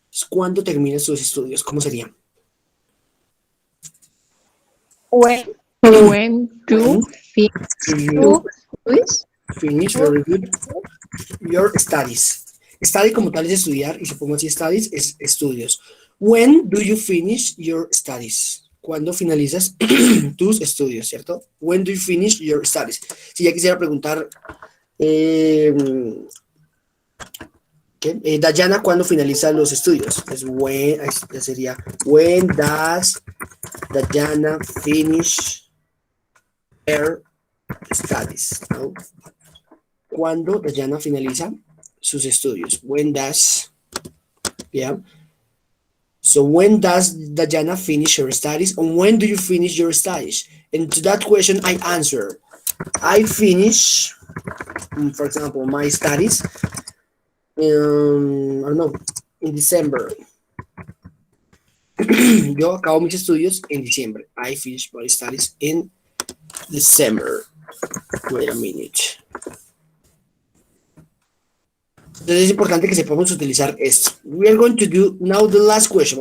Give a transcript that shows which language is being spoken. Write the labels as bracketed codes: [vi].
[es] ¿Cuándo terminas tus estudios? ¿Cómo sería? [en] When When you You finish finish, very good. Your studies. [es] Study como tal es estudiar, y si pongo así studies, es estudios. [en] When do you finish your studies? [es] ¿Cuándo finalizas tus estudios, cierto? [en] When do you finish your studies? [es] Si ya quisiera preguntar, ¿qué? Dayana, ¿cuándo finaliza los estudios? Pues ya sería, [en] when does Dayana finish her studies? [es] ¿No? ¿Cuándo Dayana finaliza sus estudios? [en] When does, yeah. So when does Dayana finish her studies? And when do you finish your studies? And to that question, I answer, I finish, for example, my studies, I don't know, in December. [es] Yo acabo mis estudios en diciembre. [en] I finish my studies in December. Wait a minute. [es] Entonces es importante que sepamos utilizar esto. [en] We are going to do now the last question.